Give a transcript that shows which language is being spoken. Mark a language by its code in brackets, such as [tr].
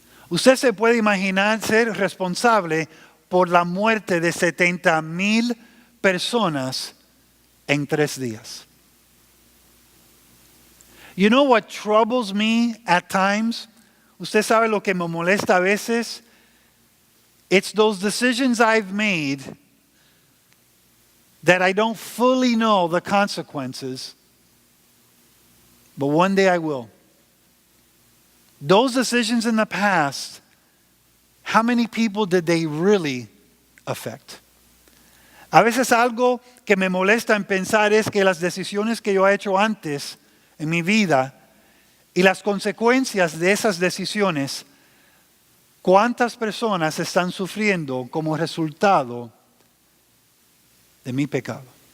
[es] Usted se puede imaginar ser responsable por la muerte de 70,000 personas en 3 días. [en] You know what troubles me at times? [es] Usted sabe lo que me molesta a veces? [en] It's those decisions I've made that I don't fully know the consequences, but one day I will. Those decisions in the past, how many people did they really affect? [es] A veces algo que me molesta en pensar es que las decisiones que yo he hecho antes en mi vida y las consecuencias de esas decisiones, ¿cuántas personas están sufriendo como resultado de mi pecado?